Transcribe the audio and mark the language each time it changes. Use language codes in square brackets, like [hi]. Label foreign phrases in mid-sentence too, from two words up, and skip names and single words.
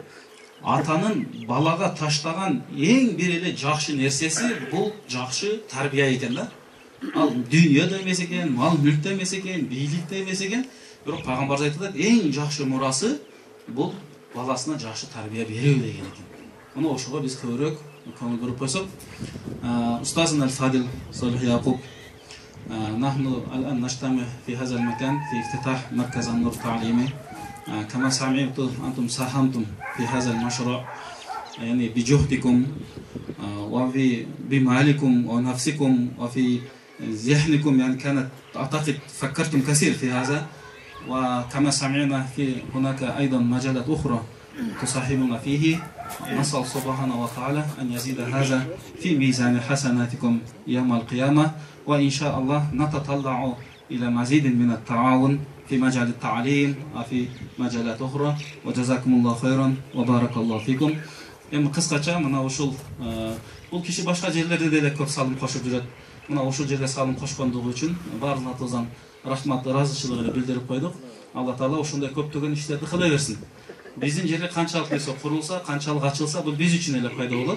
[ky] Атанын балага таштаган эң бир эле жакшы нерсеси бул жакшы тарбия экен да. Ал дүйнөдө эмес экен, мал мүлктө эмес экен, бийликте эмес экен. Бирок пайгамбарыбыз айтат, эң жакшы мурасы бул баласына жакшы тарбия берүү деген экен. Мына ошого биз көбүрөөк көңүл буруп койсок, устазына Аль-Фадил Салих Якуб, [ar] نحن الآن نجتمع في هذا المكان في افتتاح مركز النور التعليمي, كما سمعتم أنتم ساهمتم في هذا المشروع يعني بجهدكم وفي بمالكم ونفسكم وفي ذهنكم، يعني كانت أعتقد فكرتم كثير في هذا. وكما سمعنا في هناك أيضا مجالات أخرى تصاحبنا فيه. نسأل سبحانه وتعالى أن يزيد هذا في ميزان حسناتكم يوم القيامة، وإن شاء الله نتطلع إلى مزيد من التعاون في مجال التعليم وفي مجالات أخرى. وجزاكم الله خيرا وبارك الله فيكم. [ky] Эми кыскача мына ушул бул киши башка жерлерде деле көп салым кошуп жүрөт. Мына ушул жерге салым кошкондугу үчүн баарыңыздан рахмат, ыраазычылыгын билдирип койдук. [ar] الله تعالى [ky] ошондой көптөгөн иштерди кыла берсин. Биздин жерге канчалык нерсе курулса, канчалык ачылса, бул биз үчүн эле пайда болот.